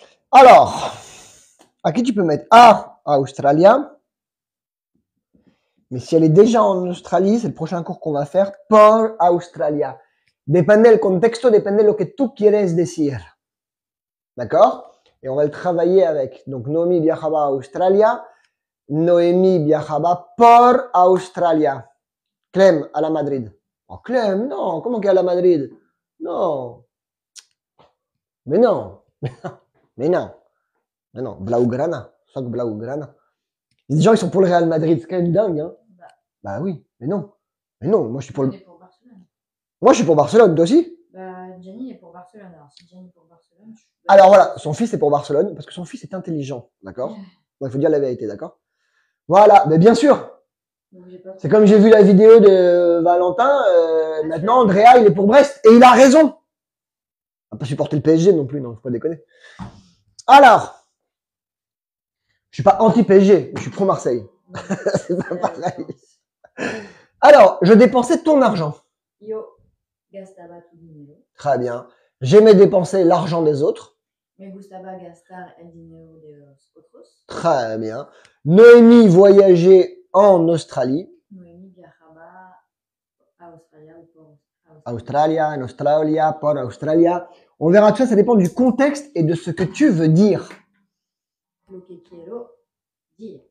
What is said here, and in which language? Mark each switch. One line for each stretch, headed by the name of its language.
French: Alors, à qui tu peux mettre à Australia. Mais si elle est déjà en Australie, c'est le prochain cours qu'on va faire
Spanish: por Australia. Depende del contexto, depende de lo que tú quieres decir.
French: D'accord? Et on va le travailler avec. Donc,
Spanish: Noémie viajaba a Australia. Noémie viajaba por Australia.
French: Clem, à la Madrid. Oh, Clem, non. Comment qu'elle est à la Madrid? Non. Mais non. Mais non. Mais non. Blaugrana.
Catalan: Soc Blaugrana.
French: Les gens, ils sont pour le Real Madrid. C'est quand même dingue, hein? Bah oui. Mais non. Mais non. Moi, je suis pour le... pour Barcelone. Moi, je suis pour Barcelone. Toi aussi? Bah, Gianni est pour Barcelone. Alors, si Gianni est pour Barcelone, je suis... Alors voilà, son fils est pour Barcelone, parce que son fils est intelligent, d'accord? Il faut dire la vérité, d'accord? Voilà, mais bien sûr, Donc, j'ai pas C'est comme j'ai vu la vidéo de Valentin, maintenant Andrea il est pour Brest et il a raison. On va pas supporter le PSG non plus, non, faut pas déconner. Alors, je suis pas anti-PSG, je suis pro-Marseille. C'est pas pareil. Alors, je dépensais ton argent.
Spanish: Yo gastaba tu dinero.
French: Très bien. J'aimais dépenser l'argent des autres.
Spanish: Me gustaba gastar el dinero de los otros.
French: Très bien. Noémie voyageait en Australie.
Spanish: Noémie viajaba a Australia ou por Australia, en Australia, por Australia.
French: On verra tout ça, ça dépend du contexte et de ce que tu veux dire.
Spanish: Lo que quiero dire.